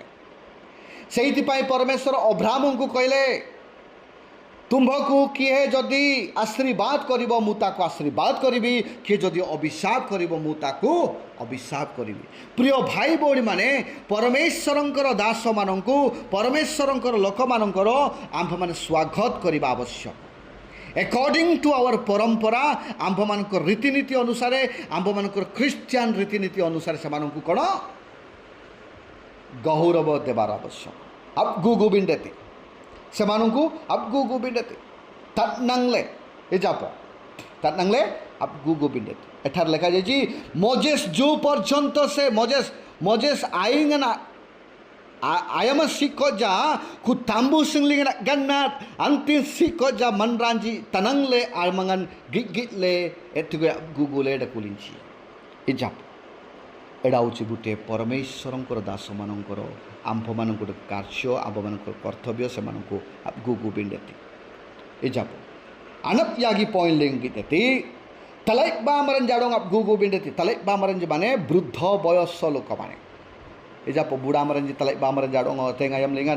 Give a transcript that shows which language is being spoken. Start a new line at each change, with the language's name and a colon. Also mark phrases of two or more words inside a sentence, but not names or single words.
Odia: ସେଇଥିପାଇଁ ପରମେଶ୍ୱର ଅବ୍ରାହ୍ମଙ୍କୁ କହିଲେ, ତୁମ୍ଭକୁ କିଏ ଯଦି ଆଶୀର୍ବାଦ କରିବ ମୁଁ ତାକୁ ଆଶୀର୍ବାଦ କରିବି, କିଏ ଯଦି ଅଭିଶାପ କରିବ ମୁଁ ତାକୁ ଅଭିଶାପ କରିବି। ପ୍ରିୟ ଭାଇ ଭଉଣୀମାନେ, ପରମେଶ୍ୱରଙ୍କର ଦାସମାନଙ୍କୁ, ପରମେଶ୍ୱରଙ୍କର ଲୋକମାନଙ୍କର ଆମ୍ଭମାନେ ସ୍ୱାଗତ କରିବା ଆବଶ୍ୟକ।
English: According to our
Odia: ପରମ୍ପରା, ଆମ୍ଭମାନଙ୍କର ରୀତିନୀତି ଅନୁସାରେ, ଆମ୍ଭମାନଙ୍କର ଖ୍ରୀଷ୍ଟିଆନ ରୀତିନୀତି ଅନୁସାରେ ସେମାନଙ୍କୁ କ'ଣ ଗୌରବ ଦେବାର ଆବଶ୍ୟକ।
Sora: ଆବଗୁ ଗୋବିନ୍ଦତି ସେମାନଙ୍କୁ ଆବଗୁ ଗୋବିନ୍ଦତି ତାଟନାଙ୍ଗଲେ ଏଜାପ ତାଟନାଙ୍ଗଲେ ଆବଗୁ ଗୋବିନ୍ଦତି।
Odia: ଏଠାରେ ଲେଖାଯାଇଛି ମୋଜେସ୍ ଯେଉଁ ପର୍ଯ୍ୟନ୍ତ ସେ ମୋଜେସ୍
Sora: ଆଇଙ୍ଗନା ayama sikoja ku tambu singling ganat anti sikoja manranji tanangle almangan gigitle etuga gugule da kulinchi ijap।
Odia: ଏଇଟା ହେଉଛି ଗୋଟିଏ ପରମେଶ୍ୱରଙ୍କର ଦାସମାନଙ୍କର, ଆମ୍ଭମାନଙ୍କର କାର୍ଯ୍ୟ, ଆମ୍ଭମାନଙ୍କର କର୍ତ୍ତବ୍ୟ।
Sora: ସେମାନଙ୍କୁ ଗୁଗୁ ବିଣ୍ଡେତି ଏଜାପ ଆନପ ୟାଗି ପଏଣ୍ଟ ଲେଙ୍ଗିତେତି ତଲାଇକ ବା ଆମରନ୍ ଜାଡ଼ଙ୍ଗ ଗୁଗୁ ବିଣ୍ଡେତି। ତଲାଇକ ବା ଆମରନ୍
Odia: ମାନେ ବୃଦ୍ଧ ବୟସ ଲୋକମାନେ
Sora: ଏଜାପ ବୁଢ଼ା ଆମରନ୍ ତଲାଇକ ବା ଆମରନ୍ ଜାଡ଼ଙ୍ଗ ତେଙ୍ଗାୟମ ଲିଙ୍ଗନ।